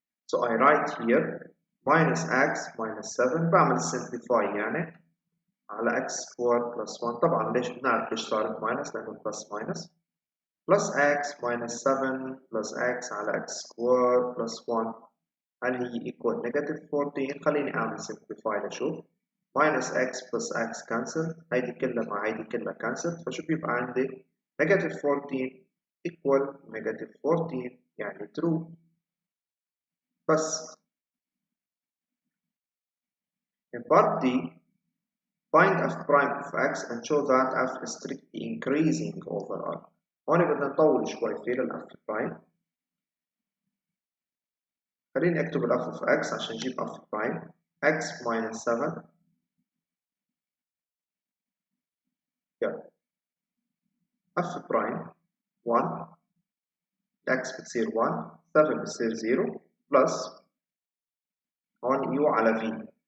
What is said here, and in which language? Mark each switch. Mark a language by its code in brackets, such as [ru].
[en] So I write here minus x minus 7 [ar] بعمل [en] simplify [ar] يعني على [en] x square plus 1. [ar] طبعا ليش بنعرف ليش صارت minus لأنه [en] plus minus plus x [ar] minus 7 plus x على [en] x square plus 1. [ar] هل هي [en] equal negative 14؟ [ar] خليني أعمل simplify لأشوف. [en] minus x plus x cancel، [ar] هيدي كلها مع هيدي كلها [en] cancel، [ar] فشو بيبقى عندي [en] negative 14 equal negative 14 يعني true. [ar] بس [en] in part D find f prime of x and show that f is strictly increasing over R. [ar] هون بدنا نطول شوي في للf prime. خليني اكتب ال f of x عشان نجيب f prime. [en] x minus 7 [ar] يلا f prime 1 x بتصير 1 7 بتصير 0 بلس هون u على v.